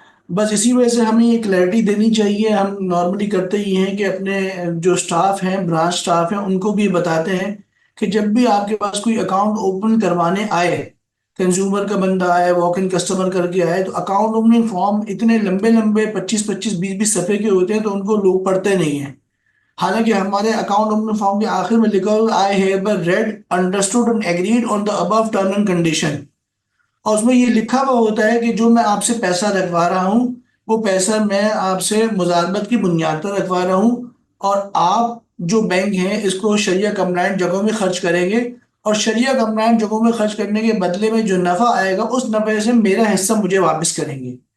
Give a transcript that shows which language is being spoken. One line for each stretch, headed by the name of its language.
Urdu: بس اسی وجہ سے ہمیں یہ کلیئرٹی دینی چاہیے. ہم نارملی کرتے ہی ہیں کہ اپنے جو سٹاف ہیں, برانچ سٹاف ہیں, ان کو بھی بتاتے ہیں کہ جب بھی آپ کے پاس کوئی اکاؤنٹ اوپن کروانے آئے, کنزیومر کا بندہ آئے, واک ان کسٹمر کر کے آئے, تو اکاؤنٹ اوپننگ فارم اتنے لمبے 25-20 صفحے کے ہوتے ہیں تو ان کو لوگ پڑھتے نہیں ہیں. حالانکہ ہمارے اکاؤنٹ اوپننگ فارم کے آخر میں لکھا ہوا
English: I hereby read, understood and agreed on the above term and condition.
Urdu: اور اس میں یہ لکھا ہوا ہوتا ہے کہ جو میں آپ سے پیسہ رکھوا رہا ہوں وہ پیسہ میں آپ سے مزاربت کی بنیاد پر رکھوا رہا ہوں, اور آپ جو بینک ہیں اس کو شریعہ کمپلائنٹ جگہوں میں خرچ کریں گے, اور شریعہ کمپلائنٹ جگہوں میں خرچ کرنے کے بدلے میں جو نفع آئے گا اس نفع سے میرا حصہ مجھے واپس کریں گے.